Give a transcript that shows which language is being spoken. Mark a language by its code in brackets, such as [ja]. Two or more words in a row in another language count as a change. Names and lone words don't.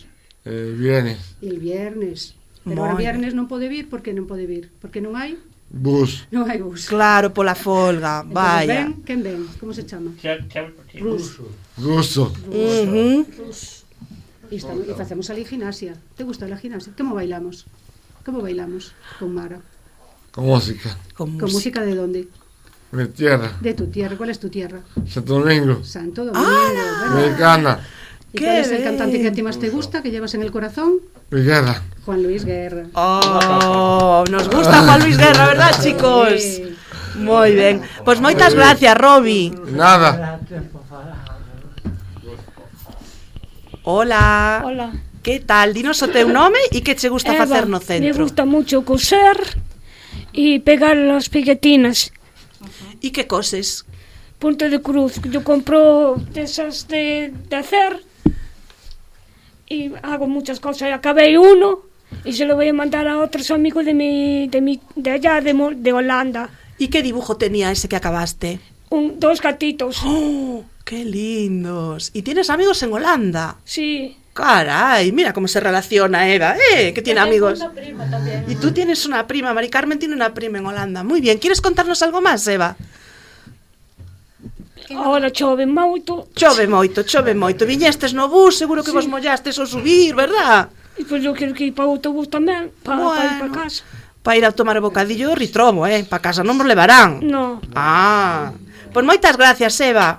[es] Viernes. El viernes. [gl] Pero ahora viernes non pode vir, por que non pode vir? Porque non hai? Bus. Non hai bus. Claro, pola folga. Vaya. Ben, quen ven? Como se chama? Ruso. Ruso. E facemos ali gimnasia. Te gusta a gimnasia? Como bailamos? Como bailamos con Mara? Con música. Con música de onde? [es] Mi tierra. De tu tierra. ¿Cuál es tu tierra? Santo Domingo. Santo Domingo. Mexicana. ¿Y cuál es el cantante que a ti más te gusta, que llevas en el corazón? Luis Guerra. Juan Luis Guerra. Oh, nos gusta Juan Luis Guerra, ¿verdad, chicos? Sí. [gl] Moi ben. Pois moitas gracias, Robi. Nada. Hola. Hola. Que tal? Dinos o teu nome e que che gusta Eva, facer no me centro. [es] gusta mucho coser y pegar las peguetinas. [gl] E que coses? [es] Punto de cruz. Yo compro de esas de hacer y hago muchas cosas. Acabé uno y se lo voy a mandar a otros amigos de allá, de Holanda. [gl] E que dibujo tenía ese que acabaste? [es] Dos gatitos. ¡Oh, qué lindos! ¿Y tienes amigos en Holanda? Sí. Caray, mira cómo se relaciona Eva, que tiene amigos. Una prima también. Y tú tienes una prima, Mari Carmen tiene una prima en Holanda. Muy bien, ¿quieres contarnos algo más, Eva? [gl] Ahora chove moito. Chove moito. Viñestes no bus, seguro que vos mollastes ao subir, verdad? E pois eu quero que ir para o autobús tamén, para ir para casa. Para ir a tomar o bocadillo ritromo, para casa non vos levarán. No. Pois moitas gracias, Eva.